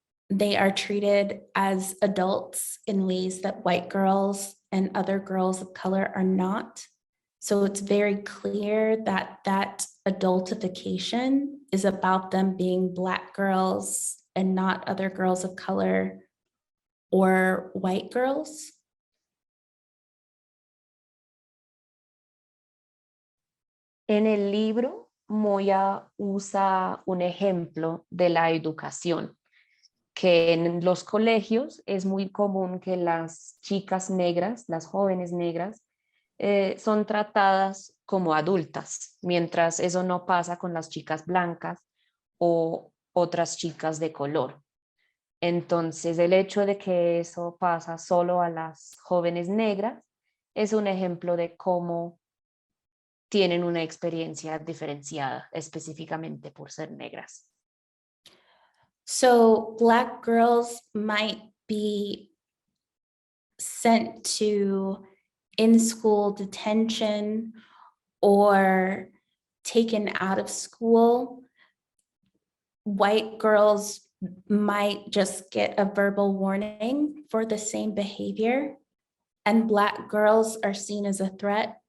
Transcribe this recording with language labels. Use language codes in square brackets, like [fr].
[en] They are treated as adults in ways that white girls and other girls of color are not. So it's very clear that that adultification is about them being Black girls and not other girls of color or white girls. [es] En el libro, Moya usa un ejemplo de la educación, que en los colegios es muy común que las chicas negras, las jóvenes negras, son tratadas como adultas, mientras eso no pasa con las chicas blancas o otras chicas de color. Entonces, el hecho de que eso pasa solo a las jóvenes negras es un ejemplo de cómo tienen una experiencia diferenciada, específicamente por ser negras. [en] So Black girls might be sent to in-school detention or taken out of school. White girls might just get a verbal warning for the same behavior, and Black girls are seen as a threat.